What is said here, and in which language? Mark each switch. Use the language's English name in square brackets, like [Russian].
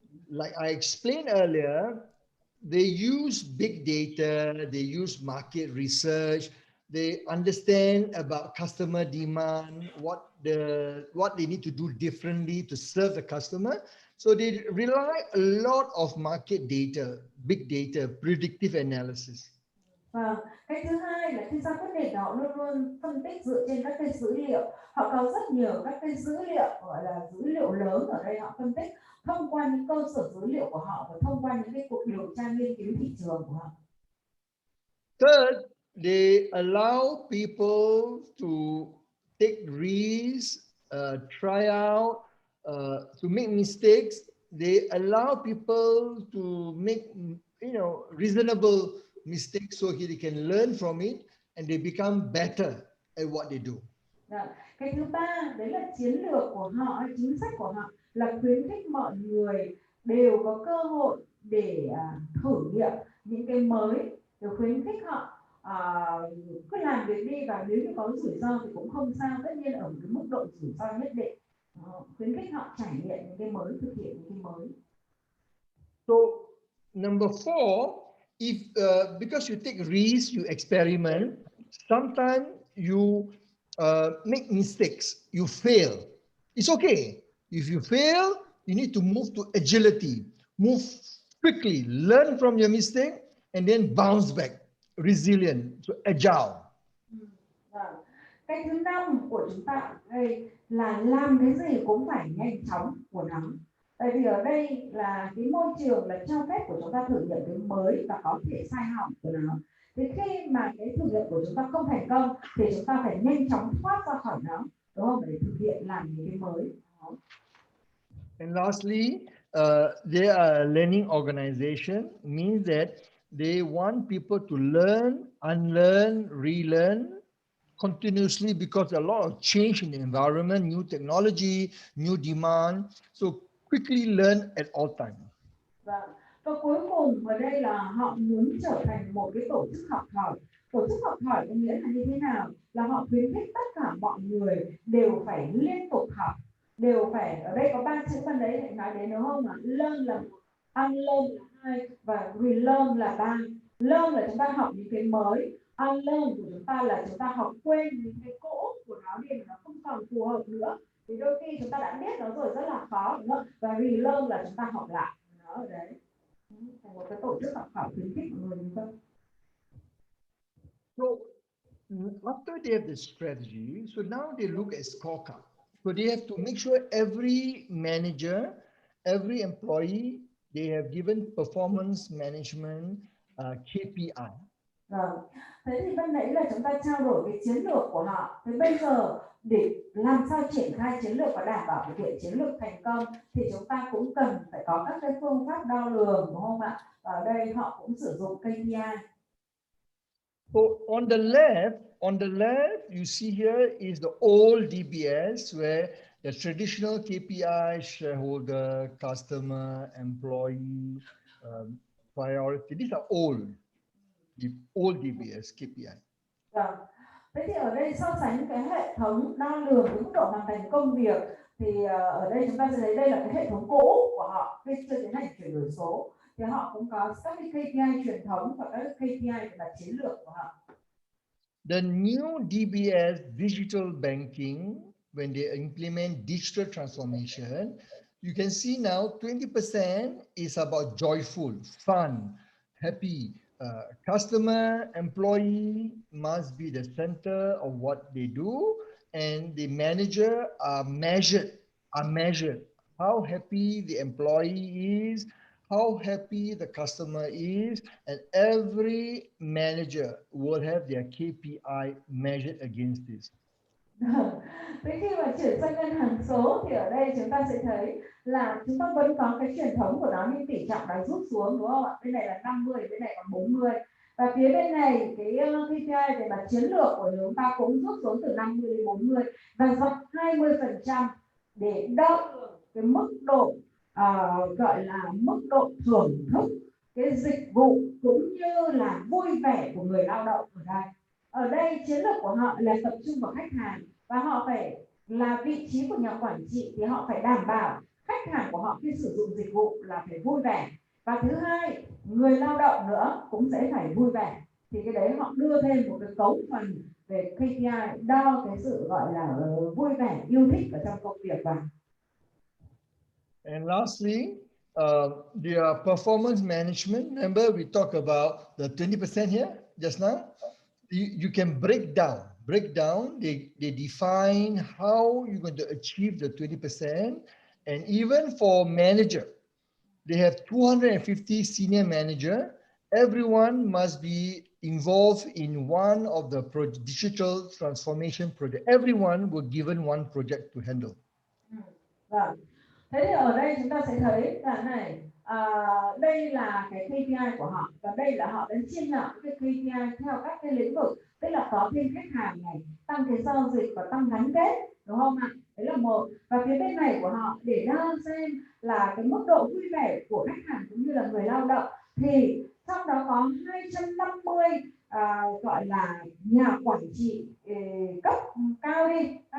[English] Like I explained earlier, they use big data, they use market research, they understand about customer demand, what they need to do differently to serve the customer. So they rely a lot of market data, big data, predictive analysis. [Vietnamese] Và cái thứ hai là khi ra quyết định họ luôn luôn phân tích dựa trên các cái dữ liệu. Họ có rất nhiều các cái dữ liệu gọi là dữ liệu lớn, ở đây họ phân tích thông qua những cơ sở dữ liệu của họ và thông qua những cái cuộc điều tra nghiên cứu thị trường của họ. [English] Third, they allow people to take risks, try out, to make mistakes. They allow people to make, reasonable mistakes so they can learn from it and they become better at what they do. [Vietnamese] Cái thứ ba đấy là chiến lược của họ, chính sách của họ là khuyến khích mọi người đều có cơ hội để thử nghiệm những cái mới, đều khuyến khích họ cứ làm việc đi, và nếu như có rủi ro thì cũng không sao, tất nhiên ở một cái mức độ rủi ro nhất định. Khuyến khích họ trải nghiệm những cái mới, thực hiện những cái mới. [English] So number 4, if because you take risks, you experiment, sometimes you make mistakes, you fail. It's okay. If you fail, you need to move to agility, move quickly, learn from your mistake, and then bounce back, resilient, so agile. [Vietnamese] Cái thứ 5 của chúng ta đây là làm cái gì cũng phải nhanh chóng của nó. Tại vì ở đây là cái môi trường là cho phép của chúng ta thử nghiệm cái mới và có thể sai hỏng của nó. Thì khi mà cái thử nghiệm của chúng ta không thành công thì chúng ta phải nhanh chóng thoát ra khỏi nó, đúng không? Để thực hiện làm những cái mới. [English] And lastly, they are a learning organization, means that they want people to learn, unlearn, relearn continuously because a lot of change in the environment, new technology, new demand. So quickly learn at all times. [Vietnamese] Và cuối cùng ở đây là họ muốn trở thành một cái tổ chức học hỏi. Tổ chức học hỏi có nghĩa là như thế nào? Là họ khuyến khích tất cả mọi người đều phải liên tục học, đều phải, ở đây có 3 chữ bên đấy để nói đến, đúng không ạ? Learn là 1, unlearn là 2 và relearn là 3. Learn là chúng ta học những cái mới, unlearn của chúng ta là chúng ta học quên những cái cũ của nó đi, nó không còn phù hợp nữa. Thì đôi khi chúng ta đã biết nó rồi rất là khó, đúng không? Và relearn là chúng ta học lại nó ở đấy. Thành một cái tổ chức học hỏi khuyến khích mọi người như vậy. [English] So after they have the strategy, so now they look at scorecard. So they have to make sure every manager, every employee, they have given performance management KPI. [Vietnamese] Vâng. Thế thì bên nãy là chúng ta trao đổi cái chiến lược của họ. Thế bây giờ để làm sao triển khai chiến lược và đảm bảo thực hiện chiến lược thành công thì chúng ta cũng cần phải có các cái phương pháp đo lường, đúng không ạ? Ở đây họ cũng sử dụng KPI. [English] So on the left, you see here is the old DBS where the traditional KPI, shareholder, customer, employee, priority. These are the old DBS KPI. [Vietnamese] Vâng. Thế thì ở đây so sánh cái hệ thống đo lường cái mức độ hoàn thành công việc thì ở đây chúng ta sẽ thấy đây là cái hệ thống cũ của họ khi chưa tiến hành chuyển đổi số, thì họ cũng có các cái KPI truyền thống và các cái KPI là chiến lược của họ. [English] The new DBS digital banking, when they implement digital transformation, you can see now 20% is about joyful, fun, happy. Customer, employee must be the center of what they do, and the manager are measured. How happy the employee is, how happy the customer is, and every manager will have their KPI measured against this. [Vietnamese] Thế khi mà chuyển sang ngân hàng số thì ở đây chúng ta sẽ thấy là chúng ta vẫn có cái truyền thống của nó, nhưng tỷ trọng đã rút xuống, đúng không ạ? Bên này là 50, bên này còn 40. Và phía bên này cái KPI về mặt chiến lược của chúng ta cũng rút xuống từ 50 đến 40 và dọc 20% để đo cái mức độ gọi là mức độ thưởng thức cái dịch vụ cũng như là vui vẻ của người lao động ở đây. Ở đây chiến lược của họ là tập trung vào khách hàng và họ phải là vị trí của nhà quản trị thì họ phải đảm bảo khách hàng của họ khi sử dụng dịch vụ là phải vui vẻ, và thứ hai người lao động nữa cũng sẽ phải vui vẻ, thì cái đấy họ đưa thêm một cái cấu phần về KPI đo cái sự gọi là vui vẻ yêu thích ở trong công việc vào. [English] And lastly, their performance management. Remember, we talked about the 20% here just now. You can break down. They define how you're going to achieve the 20%. And even for manager, they have 250 senior manager. Everyone must be involved in one of the digital transformation project. Everyone was given one project to handle. [Vietnamese] Vâng. Thế thì ở đây chúng ta sẽ thấy là này, đây là cái KPI của họ và đây là họ đã chia nhỏ cái KPI theo các cái lĩnh vực, tức là có thêm khách hàng này, tăng cái giao dịch và tăng gắn kết, đúng không ạ? Đấy là một. Và phía bên này của họ để đo xem là cái mức độ vui vẻ của khách hàng cũng như là người lao động, thì trong đó có 250 gọi là nhà quản trị cấp cao đi,